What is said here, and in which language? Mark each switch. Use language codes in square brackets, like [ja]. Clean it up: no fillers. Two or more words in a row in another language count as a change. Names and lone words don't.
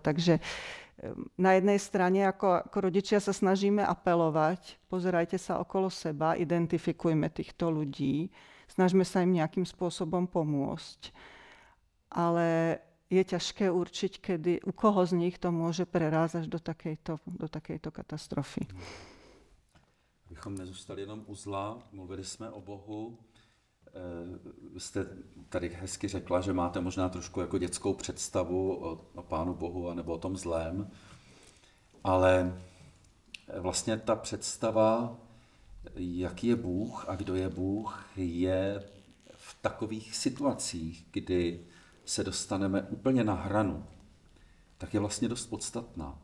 [sk] Takže na jednej strane ako rodičia sa snažíme apelovať, pozerajte sa okolo seba, identifikujme týchto ľudí, snažme sa im nejakým spôsobom pomôcť. Ale je ťažké určiť, kedy u koho z nich to môže prerázať až do takejto katastrofy. [cs] Abychom nezůstali jenom u zla, mluvili jsme o Bohu. Vy jste tady hezky řekla, že máte možná trošku jako dětskou představu o Pánu Bohu anebo o tom zlém, ale vlastně ta představa, jaký je Bůh a kdo je Bůh, je v takových situacích, kdy se dostaneme úplně na hranu, tak je vlastně dost podstatná.